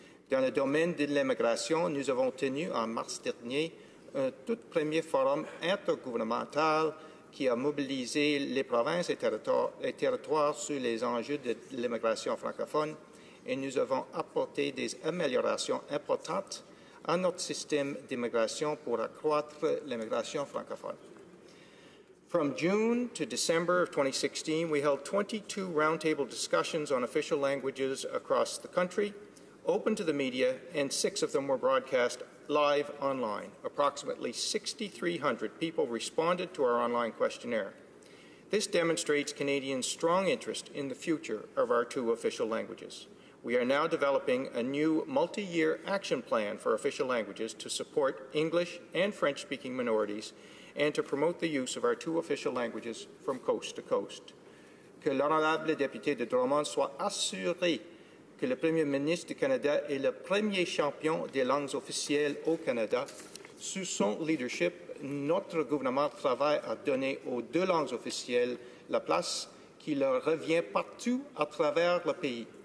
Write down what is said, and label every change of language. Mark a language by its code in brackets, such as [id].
[fr] Dans le domaine de l'immigration, nous avons tenu en mars dernier un tout premier forum intergouvernemental qui a mobilisé les provinces et territoires sur les enjeux de l'immigration francophone et nous avons apporté des améliorations importantes à notre système d'immigration pour accroître l'immigration francophone. [en] From June to December of 2016, we held 22 roundtable discussions on official languages across the country, open to the media, and 6 of them were broadcast live online. Approximately 6,300 people responded to our online questionnaire. This demonstrates Canadians' strong interest in the future of our 2 official languages. We are now developing a new multi-year action plan for official languages to support English and French-speaking minorities and to promote the use of our 2 official languages from coast to coast. [fr] Que l'honorable député de Drummond soit assuré que le Premier ministre du Canada est le premier champion des langues officielles au Canada. Sous son leadership, notre gouvernement travaille à donner aux 2 langues officielles la place qui leur revient partout à travers le pays.